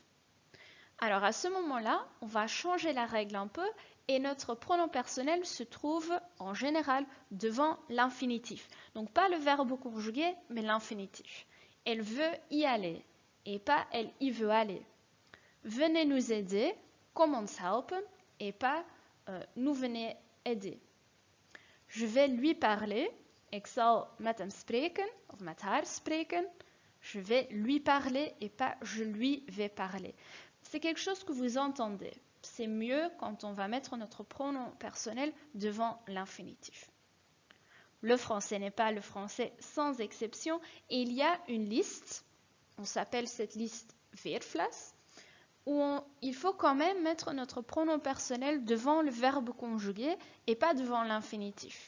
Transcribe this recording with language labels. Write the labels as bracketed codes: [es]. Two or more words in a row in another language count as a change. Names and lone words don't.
[fr] Alors à ce moment-là, on va changer la règle un peu et notre pronom personnel se trouve en général devant l'infinitif. Donc pas le verbe conjugué, mais l'infinitif. Elle veut y aller et pas elle y veut aller. Venez nous aider, [nl] kom ons helpen, [fr] et pas nous venez aider. Je vais lui parler, [nl] ik zal met hem spreken, of met haar spreken. [fr] Je vais lui parler et pas je lui vais parler. C'est quelque chose que vous entendez. C'est mieux quand on va mettre notre pronom personnel devant l'infinitif. Le français n'est pas le français sans exception et il y a une liste, on s'appelle cette liste veerflas, où il faut quand même mettre notre pronom personnel devant le verbe conjugué et pas devant l'infinitif.